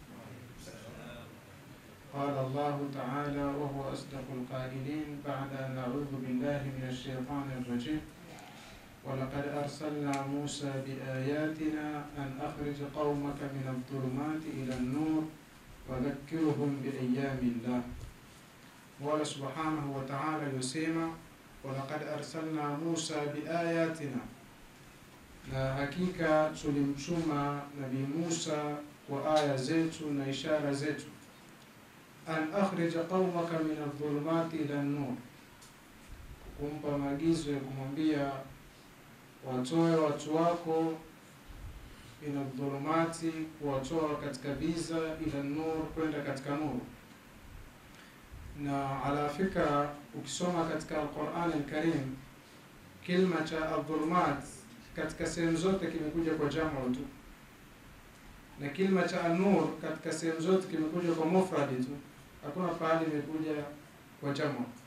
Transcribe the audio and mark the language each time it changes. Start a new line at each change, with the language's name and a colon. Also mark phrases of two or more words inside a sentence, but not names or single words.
Arabic: قال الله تعالى وهو أصدق القائلين بعد أن أعوذ بالله من الشيطان الرجيم: ولقد أرسلنا موسى بآياتنا أن أخرج قومك من الظلمات إلى النور وذكرهم بأيام الله. والله سبحانه وتعالى يسمى ولقد أرسلنا موسى بآياتنا،
Swahili: na hakika tulimtuma Nabii Musa kwa aya zetu na ishara zetu.
Arabic: أن أخرج قومك من الظلمات إلى النور,
Swahili: kumpa maagizo ya kumwambia watoe watu wako
Arabic: من الظلمات,
Swahili: kuwatoa katika giza
Arabic: إلى نور,
Swahili: kwenda katika nuru. Na
Arabic: على فكرة,
Swahili: ukisoma katika Al-Qur'an Al-Karim kilima cha adh-dhulumat katika sehemu zote kimekuja kwa jamu tu, na kilima cha an-nur katika sehemu zote kimekuja kwa mufradi tu, hakuna pahali imekuja kwa jamu.